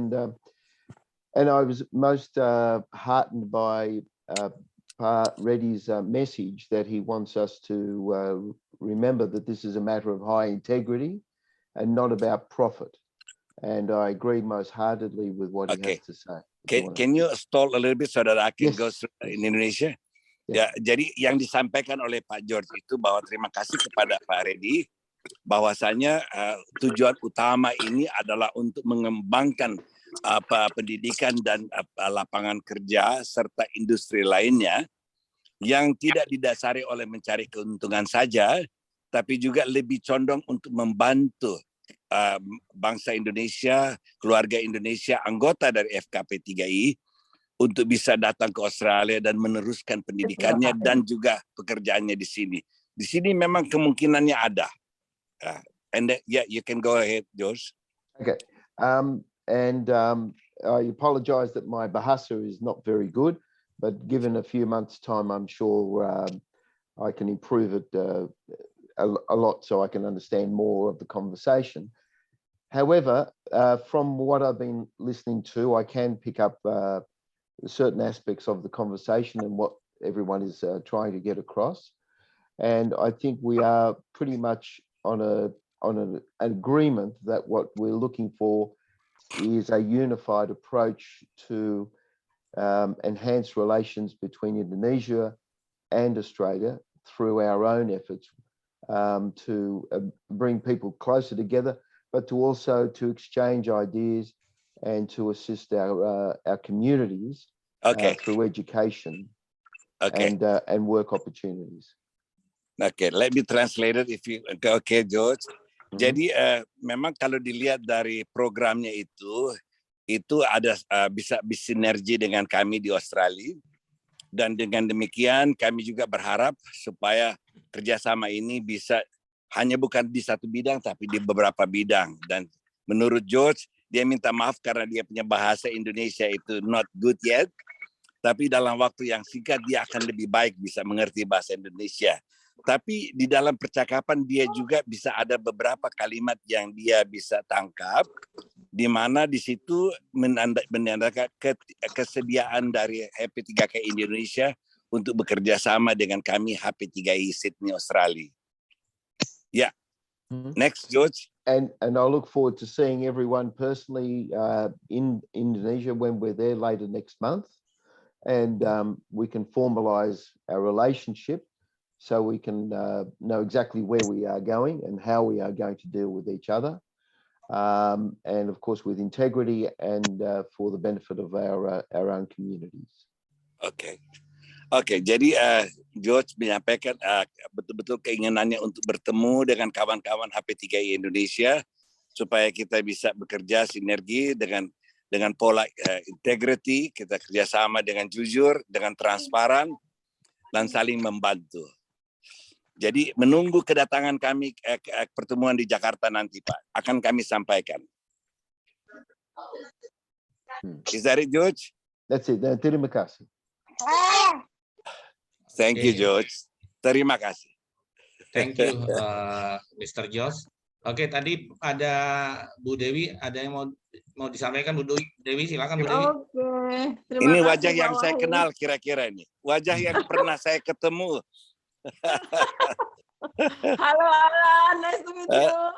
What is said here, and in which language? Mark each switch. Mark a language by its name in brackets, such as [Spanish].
[English] And I was most heartened by Pa Reddy's message that he wants us to remember that this is a matter of high integrity and not about profit. And I agree most heartedly with what he has to say. Can you stall a little bit so that I can go in Indonesia? [Indonesian] Ya, jadi yang disampaikan oleh Pak George itu bahwa terima kasih kepada Pak Reddy bahwasanya tujuan utama ini adalah untuk mengembangkan pendidikan dan lapangan kerja serta industri lainnya yang tidak didasari oleh mencari keuntungan saja, tapi juga lebih condong untuk membantu bangsa Indonesia, keluarga Indonesia, anggota dari FKP3I untuk bisa datang ke Australia dan meneruskan pendidikannya dan juga pekerjaannya di sini. Di sini memang kemungkinannya ada. [English] And yeah, you can go ahead, George. Okay. I apologize that my Bahasa is not very good, but given a few months' time, I'm sure I can improve it a lot so I can understand more of the conversation. However, from what I've been listening to, I can pick up certain aspects of the conversation and what everyone is trying to get across. And I think we are pretty much on an agreement that what we're looking for is a unified approach to enhance relations between Indonesia and Australia through our own efforts to bring people closer together, but to also to exchange ideas and to assist our communities through education and work opportunities. Okay, let me translate it if you okay, George. [Indonesian] Jadi memang kalau dilihat dari programnya itu ada bisa bersinergi dengan kami di Australia, dan dengan demikian kami juga berharap supaya kerjasama ini bisa hanya bukan di satu bidang tapi di beberapa bidang. Dan menurut George, dia minta maaf karena dia punya bahasa Indonesia itu [English] not good yet, [Indonesian] tapi dalam waktu yang singkat dia akan lebih baik bisa mengerti bahasa Indonesia. Tapi di dalam percakapan dia juga bisa ada beberapa kalimat yang dia bisa tangkap, di mana di situ menandakan kesediaan dari HP3K Indonesia untuk bekerja sama dengan kami HP3I Sydney Australia. [English] Yeah. Next, George. And I look forward to seeing everyone personally in Indonesia when we're there later next month, and we can formalize our relationship. So we can know exactly where we are going and how we are going to deal with each other. And of course, with integrity and for the benefit of our own communities. Okay. [Indonesian] Jadi George menyampaikan betul-betul keinginannya untuk bertemu dengan kawan-kawan HP3I Indonesia supaya kita bisa bekerja sinergi dengan pola integrity, kita kerjasama dengan jujur, dengan transparan, dan saling membantu. Jadi menunggu kedatangan kami pertemuan di Jakarta nanti, Pak. Akan kami sampaikan. [English] Is that it, George? That's it. [Indonesian] Terima kasih. [English] Thank you, George. [Indonesian] Terima kasih. [English] Thank you, Mr. George. [Indonesian] Oke, tadi ada Bu Dewi, ada yang mau disampaikan, Bu Dewi, silakan Bu Dewi. Oke, terima Ini kasih, wajah yang Pak saya Wahyu. kenal kira-kira ini. Wajah yang pernah saya ketemu. [English] Halo Alan, nice to meet you.